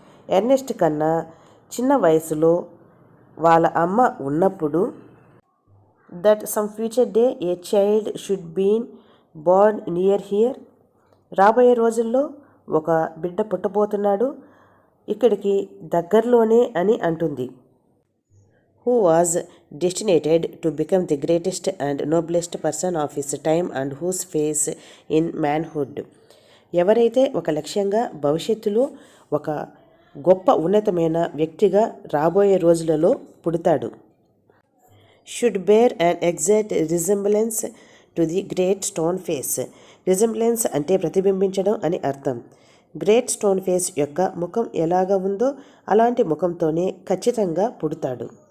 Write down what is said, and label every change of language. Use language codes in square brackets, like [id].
[te] Ernest కన్నా చిన్న వయసులో వాళ్ళ అమ్మ ఉన్నప్పుడు [en] That some future day a child should been born near here. [te] రాబోయే రోజుల్లో ఒక బిడ్డ పుట్టబోతున్నాడు ఇక్కడికి దగ్గరలోనే అని అంటుంది. [en] who was destined to become the greatest and noblest person of his time and whose face in manhood. [te] ఎవరైతే ఒక లక్ష్యంగా భవిష్యత్తులో ఒక గొప్ప ఉన్నతమైన వ్యక్తిగా రాబోయే రోజులలో పుడతాడు. [en] Should bear an exact resemblance to the great stone face. [te] Resemblance అంటే ప్రతిబింబించడం అని అర్థం. గ్రేట్ స్టోన్ ఫేస్ యొక్క ముఖం ఎలాగా ఉందో అలాంటి ముఖంతోనే ఖచ్చితంగా పుడతాడు.